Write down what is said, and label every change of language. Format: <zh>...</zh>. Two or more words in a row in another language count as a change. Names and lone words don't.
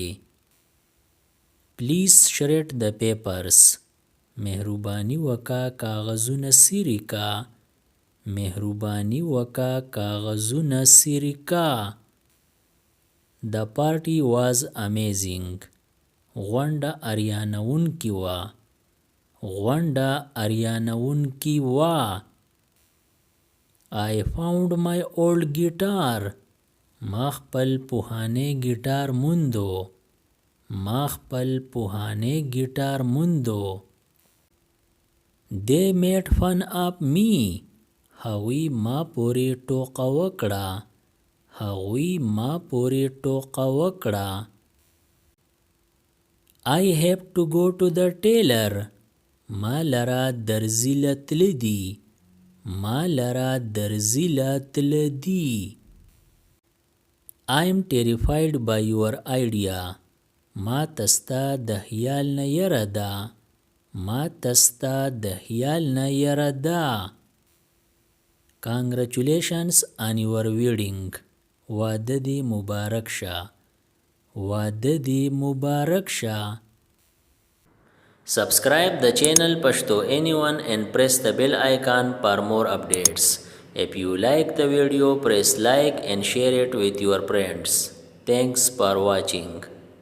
<en>Please shred the papers.</en> <ps>مهرباني وکړه کاغذونه څیرې کا. مهرباني وکړه کاغذونه څیرې کا.</ps> <en>The party was amazing.</en> <ps>غونډه اریانوونکې وه. غونډه اریانوونکې وه.</ps> <en>I found my old guitar.</en> <ps>ما خپل پوهانی ګیټار موندو. ما خپل پوهانی ګیټار موندو.</ps> <en>They made fun of me.</en> <ps>هغوی ما پورې ټوقه وکړه. هغوی ما پورې ټوقه وکړه.</ps> <en>I have to go to the tailor.</en> <ps>ما لره درزي له تله دي. ما لره درزي له تله دي.</ps> <en>I am terrified by your idea.</en> <ps>ما تستا د خیال نه یره ده. ما تستا د خیال نه یره ده.</ps> <en>Congratulations on your wedding.</en> <ps>واده دی مبارک شه. واده دی مبارک شه.</ps> <en>Subscribe the channel Pashto Anyone and press the bell icon for more updates. If you like the video, press like and share it with your friends. Thanks for watching.</en>